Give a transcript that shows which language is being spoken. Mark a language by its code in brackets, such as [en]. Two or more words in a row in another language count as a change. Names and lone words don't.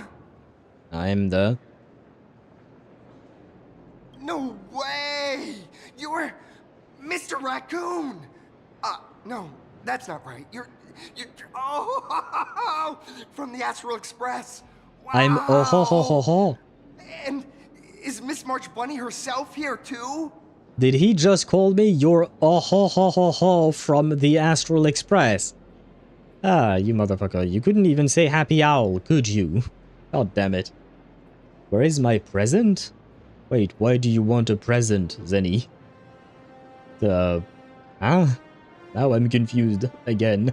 [en] I'm the... No way! You're Mr. Raccoon! No, that's not right. You're oh, from the Astral Express. Wow. I'm oh ho ho ho ho. And is Miss March Bunny herself here too? Did he just call me your oh ho ho ho ho from the Astral Express? Ah, you motherfucker. You couldn't even say happy owl, could you? God damn it. Where is my present? Wait, why do you want a present, Zenny? Huh? Now I'm confused again.